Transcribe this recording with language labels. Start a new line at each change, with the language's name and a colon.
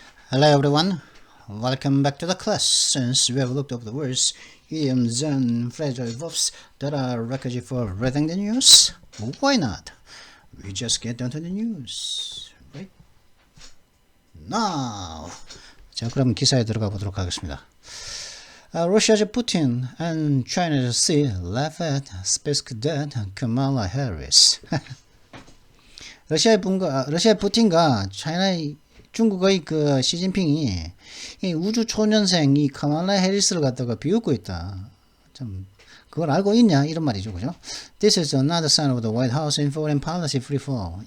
English: Hello everyone, welcome back to the class. Since we have looked over the words, idioms and phrasal verbs that are requisite for reading the news, why not? We just get down to the news, right? Now!
Korean: 자, 그럼 기사에 들어가 보도록 하겠습니다.
English: Russia's Putin and China's Xi laugh at space cadet Kamala Harris.
Korean: 러시아의 푸틴과 중국의 그 시진핑이 이 우주 초년생 이 카말라 해리스를 갖다가 비웃고 있다. 참 그걸 알고 있냐 이런 말이죠, 그죠?
English: This is another sign of the White House in foreign policy free fall.